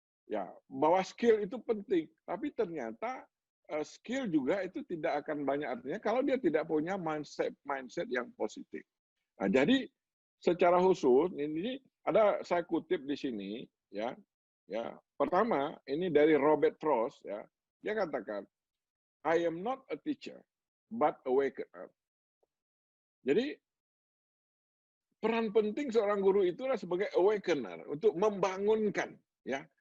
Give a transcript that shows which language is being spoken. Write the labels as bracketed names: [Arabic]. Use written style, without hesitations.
[Indonesian] Ya, bahwa skill itu penting, tapi ternyata skill juga itu tidak akan banyak artinya kalau dia tidak punya mindset yang positif. Nah, jadi secara khusus ini saya kutip di sini ya. Pertama, ini dari Robert Frost ya. Dia katakan, [English] I am not a teacher but awakener. [Indonesian] Jadi peran penting seorang guru itu adalah sebagai awakener untuk membangunkan ya.